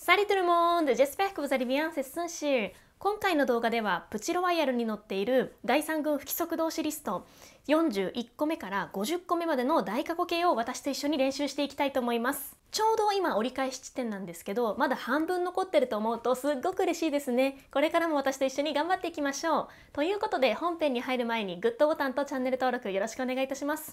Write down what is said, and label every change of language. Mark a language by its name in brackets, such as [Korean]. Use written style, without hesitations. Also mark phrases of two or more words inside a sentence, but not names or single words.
[French] Salut tout le monde! J'espère que vous allez bien, c'est Sunshir。 [Japanese] 今回の動画ではプチロワイヤルに載っている第3軍不規則動詞リスト41個目から50個目までの大過去形を私と一緒に練習していきたいと思います。ちょうど今折り返し地点なんですけど、まだ半分残ってると思うとすっごく嬉しいですね。これからも私と一緒に頑張っていきましょう。ということで本編に入る前にグッドボタンとチャンネル登録よろしくお願いいたします。